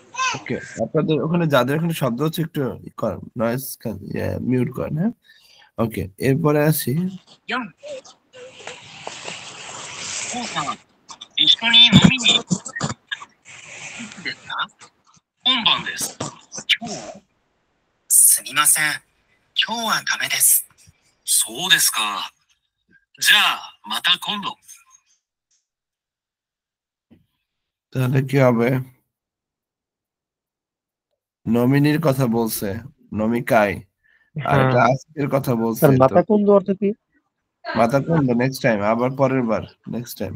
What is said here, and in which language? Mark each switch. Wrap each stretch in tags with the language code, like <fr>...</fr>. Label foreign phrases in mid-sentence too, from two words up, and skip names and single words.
<bn>ওকে, আপনাদের ওখানে যাদের ওখানে শব্দ হচ্ছে একটু নয়েজ মিউট করেন, হ্যাঁ। ওকে, এরপরে আসি</bn> <ja>4、お父さん、一緒に飲みに行くですか？今晩です。今日？すみません。今日はダメです。そうですか。じゃあ、また今度。</ja> <bn>তাহলে কি হবে? নমিনির কথা বলছে, নমিকায়, আর হ্যাঁ এটা আজকের কথা স্যার বলছে। তো</bn> <ja>また今度</ja> <bn>অর্থ কি?</bn> <ja>またこん</ja> <en>next time,</en> <bn>আবার পরের বার,</bn> <en>next time.</en>